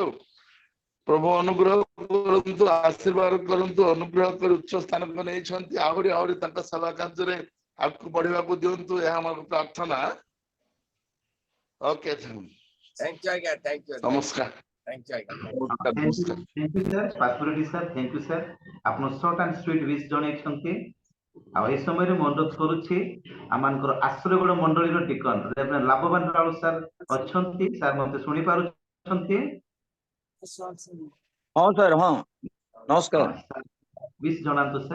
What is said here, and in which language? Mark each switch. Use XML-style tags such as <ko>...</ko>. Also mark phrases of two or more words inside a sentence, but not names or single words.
<or>ପ୍ରଭୁ ଅନୁଗ୍ରହ କରନ୍ତୁ, ଆଶୀର୍ବାଦ କରନ୍ତୁ, ଅନୁଗ୍ରହ କରି ଉଚ୍ଚ ସ୍ଥାନକୁ ନେଇଛନ୍ତି। ଆହୁରି ଆହୁରି ତାଙ୍କ ସେବା କାର୍ଯ୍ୟରେ ଆଗକୁ ବଢିବାକୁ ଦିଅନ୍ତୁ, ଏହା ଆମର ପ୍ରାର୍ଥନା। ଓକେ</or> <en>Thank you ଆଜ୍ଞା Thank you</en> <or>ନମସ୍କାର।</or> <en>Thank you ଆଜ୍ଞା</en> <or>ନମସ୍କାର।</or> <en>Thank you sir, Pastor sir, thank you sir।</en> <or>ଆପଣ</or> <en>short and sweet wish</en> <or>ଜଣେଇଛନ୍ତି। ଆଉ ଏ ସମୟରେ ମୁଁ ଅନୁରୋଧ କରୁଛି ଆମମାନଙ୍କର ଆଶ୍ରୟଗଡ଼ ମଣ୍ଡଳୀର</or> <en>Deacon Reverend</en> <or>ଲାଭବାନ ରାଉଳ ସାର୍ ଅଛନ୍ତି। ସାର୍ ମତେ ଶୁଣି ପାରୁଛନ୍ତି? ହଁ ସାର୍, ହଁ ନମସ୍କାର। wish ଜଣାନ୍ତୁ ସାର୍।</or>